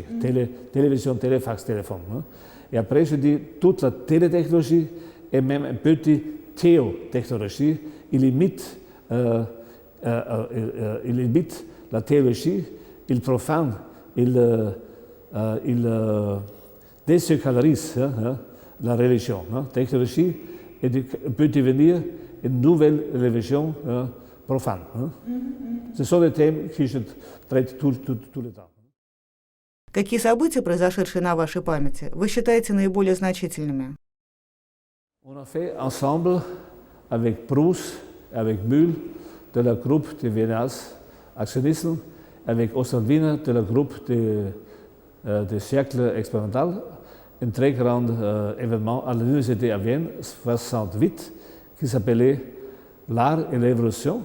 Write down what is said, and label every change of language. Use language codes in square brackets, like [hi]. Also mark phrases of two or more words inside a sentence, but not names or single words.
[fr] Télévision, téléfax, téléphone. Et après, je dis, toute la télétechnologie est même un petit théotechnologie, il imite la théologie, il profane, il désacralise la religion. La technologie peut devenir une nouvelle religion profane. Ce sont des thèmes que je traite tout le temps. [ru] Какие события, произошедшие на вашей памяти, вы считаете наиболее значительными? [fr] On a fait ensemble avec Proust, avec Mühl, de la groupe de Viennas Actionisme, avec Oswald Wiener, de la groupe de Cercle Expérimental, un très grand événement à l'Université à Vienne, 68, qui s'appelait L'art et l'évolution.